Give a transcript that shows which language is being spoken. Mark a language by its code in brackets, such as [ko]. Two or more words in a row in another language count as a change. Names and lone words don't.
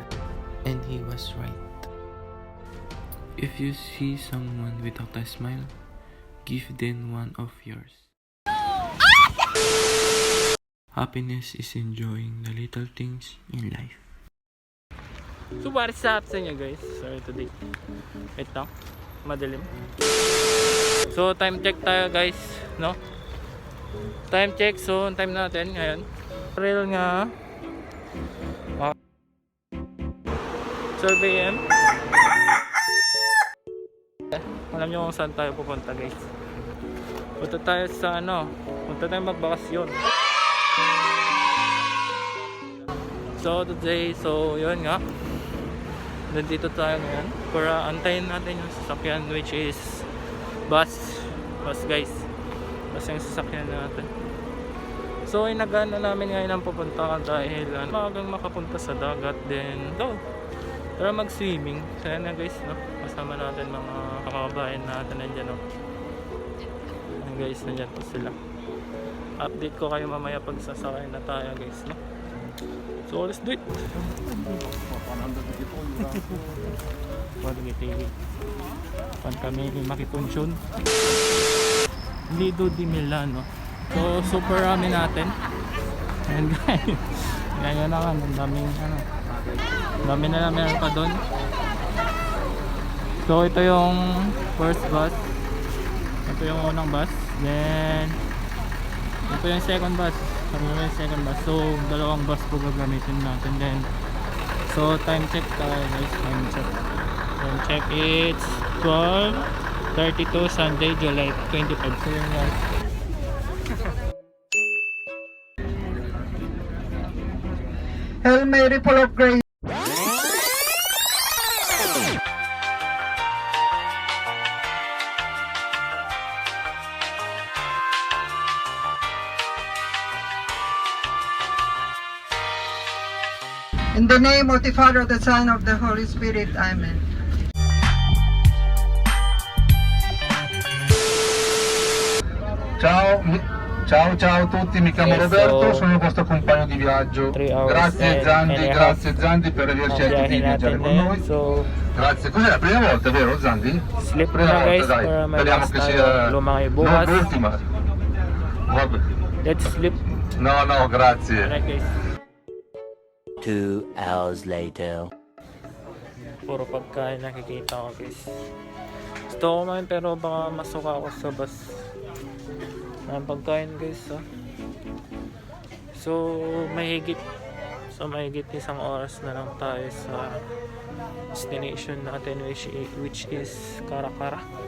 [en] And he was right. If you see someone without a smile, give them one of yours. Happiness is enjoying the little things in life. [tl] So [en] what's up [tl] sa inyo guys? [en] Sorry today. [tl] Wait lang. Madilim. So [en] time check [tl] tayo guys, no? [en] Time check. [tl] So ang time natin ngayon. Real nga. 12 AM. Alam nyo kung saan tayo pupunta guys. Punta tayo sa punta tayo magbakasyon. So today, yun nga. Nandito tayo ngayon para antayin natin yung sasakyan [en] which is bus guys. [tl] Bus yung sasakyan natin. So inagaan na namin ngayon ang pupuntahan dahil maagang makapunta sa dagat din para mag-swimming. So yan na guys, no? Kasama natin mga kakabayan natin nandiyan, no? Ayan guys, nandiyan po sila. Update ko kayo mamaya pag sasakay na tayo guys, no? [en] So let's do it. [tl] Pan kami makiponsyon Lido di Milano. So super rami natin. [en] And guys, [tl] ngayon na nga, dami na namin pa doon. So ito yung [en] first bus. [tl] Ito yung unang bus. Then ito yung [en] second bus. [tl] So dalawang bus po gagamitin natin. Then so [en] time check [tl] tayo guys. [en] Time check, it's 12:32 Sunday, July 25. [tl] So yun guys. [en] Hail Mary, full of grace. In the name of the Father, the Son, of the Holy Spirit. Amen. [it] Ciao a tutti, mi chiamo Roberto, sono il vostro compagno di viaggio. Grazie Zandi per averci aiutato di viaggiare con noi. Grazie, cos'è la prima volta, vero Zandi? [tl] Sleep na guys, [it] dai, [tl] para [it] speriamo che sia [tl] lumaki bukas. [it] non l'ultima. Vabbè. [en] Let's sleep. [it] No, grazie. [en] Alright guys. 2 hours later. [tl] Puro pagkain nakikita ko guys. Gusto ko kumain pero baka masuka ako sa bus. Ang pagkain guys, So mahigit isang oras na lang tayo sa destination natin [en] which is [tl] Caracara.